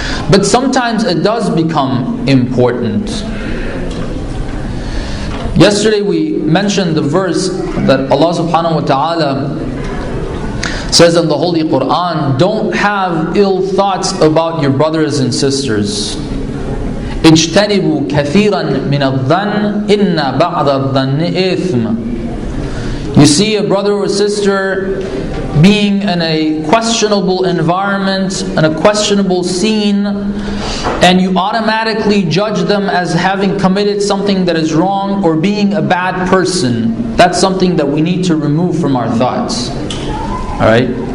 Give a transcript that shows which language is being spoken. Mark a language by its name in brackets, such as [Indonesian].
[English] But sometimes it does become important. Yesterday we mentioned the verse that Allah subhanahu wa ta'ala says in the Holy Quran, don't have ill thoughts about your brothers and sisters. [Arabic] اجتنبوا كثيرا من الظن إن بعض الظن إثم. [English] You see a brother or sister being in a questionable environment, in a questionable scene, and you automatically judge them as having committed something that is wrong or being a bad person. That's something that we need to remove from our thoughts. Alright?